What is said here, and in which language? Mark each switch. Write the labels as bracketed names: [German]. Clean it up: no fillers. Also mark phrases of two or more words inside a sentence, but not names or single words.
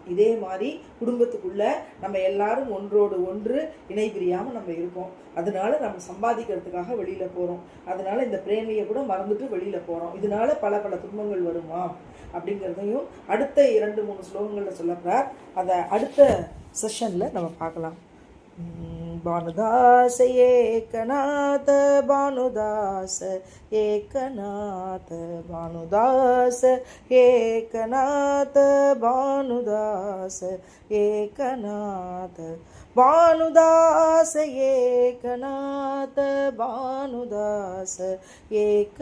[Tamil] இதே மாதிரி குடும்பத்துக்குள்ளே நம்ம எல்லாரும் ஒன்றோடு ஒன்று இணை பிரியாமல் நம்ம இருக்கோம். அதனால நம்ம சம்பாதிக்கிறதுக்காக வெளியில் போகிறோம். அதனால் இந்த பிரேமையை கூட மறந்துட்டு வெளியில் போகிறோம். இதனால பல பல துன்பங்கள் வருமா அப்படிங்கிறதையும் அடுத்த 2-3 ஸ்லோகங்களில் சொல்லப்படுறார். அதை அடுத்த செஷனில் நம்ம பார்க்கலாம். भानुदास एकनाथ भानुदास एकनाथ भानुदास एकनाथ भानुदास एकनाथ भानुदास एकनाथ भानुदास एकनाथ.